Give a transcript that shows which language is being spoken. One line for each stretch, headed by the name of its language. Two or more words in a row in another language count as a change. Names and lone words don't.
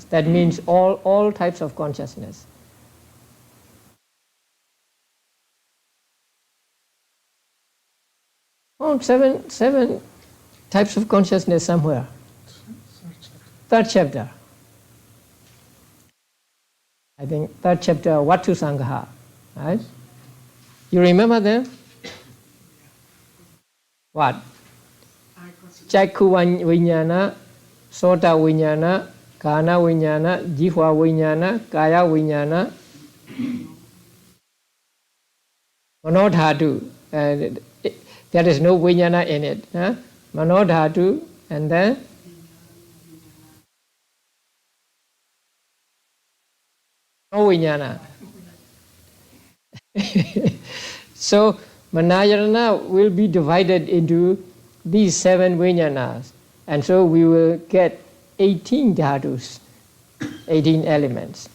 English: That means all types of consciousness. Seven types of consciousness somewhere. Third chapter. I think third chapter, Vatthu-saṅgaha. Right? You remember them? What?
Pali: Chakku viññāna, sota viññāna, kāna viññāna, jihva viññāna, kaya viññāna, manodhatu.
English: There is no viññāna in it. Huh? Manodhatu, and then no viññāna. So Manayana will be divided into these 7 viññānas, and so we will get 18 dhatus, 18 elements.